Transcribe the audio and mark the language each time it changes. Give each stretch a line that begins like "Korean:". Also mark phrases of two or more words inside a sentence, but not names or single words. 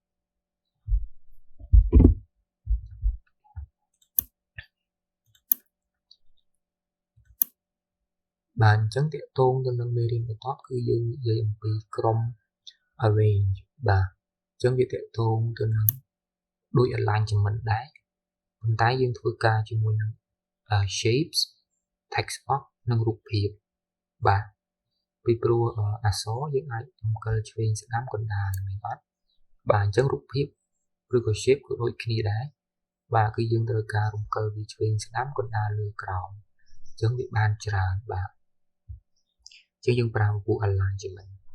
Khmer: បាទអញ្ចឹងតកតងទៅនឹងមេរៀនបន្តគឺយើងនិយាយអំពីក្រុម arrange បាទអញ្ចឹងវាតកត ងទៅនឹងដូច alignment ដែរប៉ុន្តែយើងធ្វើការជាមួយនឹង shapes text box និងរូបភាពបាទពីព្រោះអក្សរយើងអាចរំកិលឆ្វេងស្ដាំកណ្ដាលមែនអត់បាទអញ្ចឹងរូបភាពឬក៏ shape ក៏ដូចគ្នាដែរបាទគឺយើងត្រូវការរំកិលវាឆ្វេងស្ដាំកណ្ដាលលើក្រោមអញ្ចឹងវាបានច្រើនបាទអញ្ចឹងយើងប្រើពួក alignment